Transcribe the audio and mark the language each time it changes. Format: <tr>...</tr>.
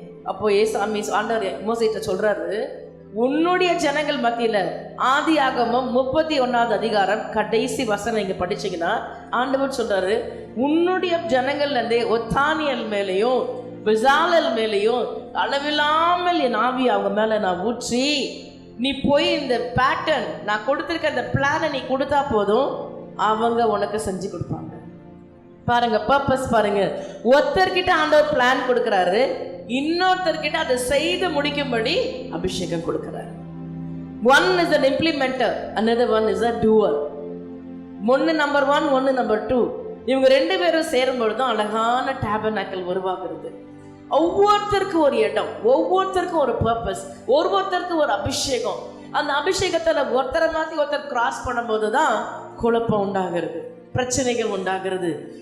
<ta>அப்போ ஏசாமி ஆண்டவர் மோசேட்ட சொல்றாரு, உன்னுடைய ஜனங்கள் மத்தியில ஆதியாகமம் 31வது அதிகாரம் கடைசி வசனம் இங்க படிச்சீங்கன்னா ஆண்டவர் சொல்றாரு, உன்னுடைய ஜனங்கள்ல இருந்தே ஒத்தானியல் மேலையும் பெசாலல் மேலையும் அளவில்லாமல் என் ஆவி அவங்க மேல நான் ஊற்றி, நீ போய் இந்த பேட்டர்ன் நான் கொடுத்திருக்க இந்த பிளானை நீ கொடுத்தா போதும், அவங்க உனக்கு செஞ்சு கொடுப்பாங்க. பாருங்க பர்பஸ் பாருங்க. ஒருத்தர்கிட்ட ஆண்டவர் பிளான் கொடுக்கிறாரு, இன்னொருத்தர்கிட்ட அதை செய்து முடிக்கும்படி அபிஷேகம் கொடுக்கிறார்.</ta> <en>One is an implementer, another one is a doer.</en> <ta>ஒன்னு நம்பர் 1, ஒன்னு நம்பர் 2. இவங்க 2 பேரும் சேரும் பொழுதும் அழகான டேபர்னாக்கல் உருவாகிறது. ஒவ்வொருத்தருக்கும் ஒரு இடம், ஒவ்வொருத்தருக்கும் ஒரு பர்பஸ், ஒவ்வொருத்தருக்கும் ஒரு அபிஷேகம். அந்த அபிஷேகத்துல ஒருத்தரை மாத்தி ஒருத்தர் கிராஸ் பண்ணும்போது தான் குழப்பம் உண்டாகிறது, பிரச்சனைகள் உண்டாகிறது.</ta>